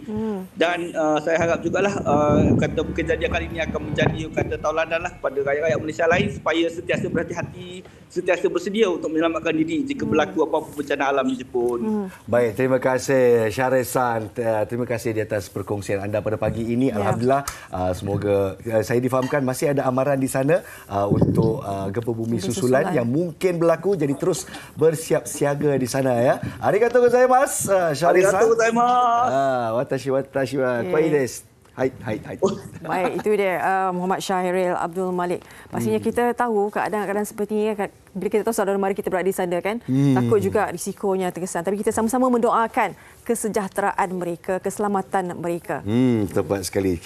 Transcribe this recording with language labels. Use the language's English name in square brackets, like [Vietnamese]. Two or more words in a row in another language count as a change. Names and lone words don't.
[Malay] Dan saya harap jugalah kata kejadian kali ini akan menjadi kata tauladan lah kepada rakyat-rakyat Malaysia lain supaya sentiasa berhati-hati, sentiasa bersedia untuk menyelamatkan diri jika berlaku apa-apa bencana alam di Jepun. Baik, terima kasih Syaril San. Terima kasih di atas perkongsian anda pada pagi ini. Alhamdulillah, semoga saya difahamkan masih ada amaran di sana untuk gempa bumi susulan yang mungkin berlaku, jadi terus bersiap siaga di sana ya. [Japanese] ありがとうございます, Syaril San. ありがとうございます. 私は恋です. Hai. [Malay] Baik, itu dia Muhammad Syaril Abdul Malik. Pastinya kita tahu keadaan-keadaan seperti ini kan, bila kita tahu saudara mara kita berada di sana kan, takut juga risikonya terkesan. Tapi kita sama-sama mendoakan kesejahteraan mereka, keselamatan mereka. Tepat sekali.